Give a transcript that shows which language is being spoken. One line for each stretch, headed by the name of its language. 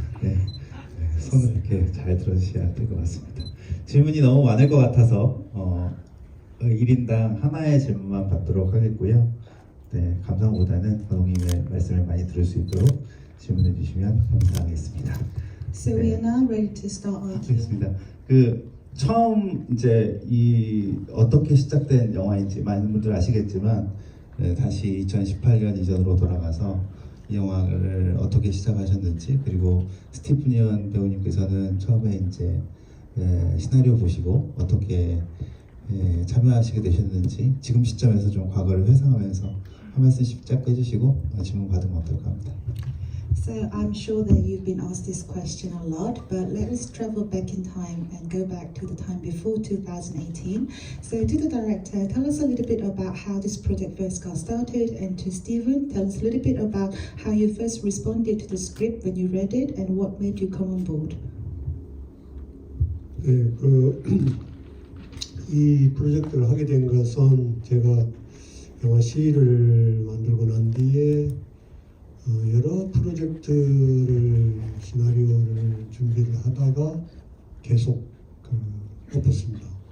Korean: 네, 손을 이렇게 잘 들어주셔야 될 것 같습니다. 질문이 너무 많을 것 같아서 1인당 하나의 질문만 받도록 하겠고요. 네, 감상보다는 감독님의 말씀을 많이 들을 수 있도록 질문해 주시면 감사하겠습니다.
English: So we are now ready to start our Q&A.
Korean: 알겠습니다. 처음 이제 어떻게 시작된 영화인지 많은 분들 아시겠지만 다시 2018년 이전으로 돌아가서 이 영화를 어떻게 시작하셨는지, 그리고 스티븐 배우님께서는 처음에 이제 시나리오 보시고 어떻게 참여하시게 되셨는지 지금 시점에서 좀 과거를 회상하면서 한 말씀씩 짧게 해주시고 질문 받으면 어떨까 합니다.
English: So I'm sure that you've been asked this question a lot, but let us travel back in time and go back to the time before 2018. So to the director, tell us a little bit about how this project first got started, and to Stephen, tell us a little bit about how you first responded to the script when you read it and what made you come on board.
Korean: 네, 이 프로젝트를 하게 된 것은 제가 영화 시를 만들고 난 뒤에 여러 프로젝트를 시나리오를 준비를 하다가 계속 엎었습니다.